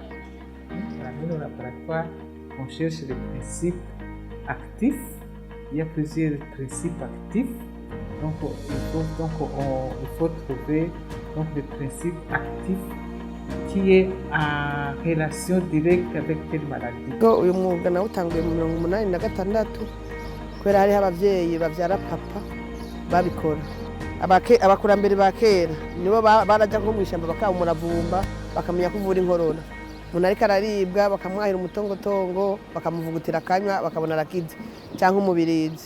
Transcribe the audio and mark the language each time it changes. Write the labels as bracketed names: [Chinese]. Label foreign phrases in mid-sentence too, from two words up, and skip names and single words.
[French] Vous l'amenez au laboratoire, on cherche les principes actifs. Il y a plusieurs principes actifs. Donc il faut trouver le principe actif qui est en relation directe avec telle maladie. [Rundi] Uyu mwuga nawutanguye mu 1986 kubera hariho abavyeyi bavyara papa babikora. Abakurambere ba kera nibo baraja nko mw'ishamba bakaba umuravumba bakamenya kuvura inkorora. Umuntu ariko araribwa bakamwahira umutongotongo bakamuvugutira akanywa bakabona arakize cyangwa umubirizi.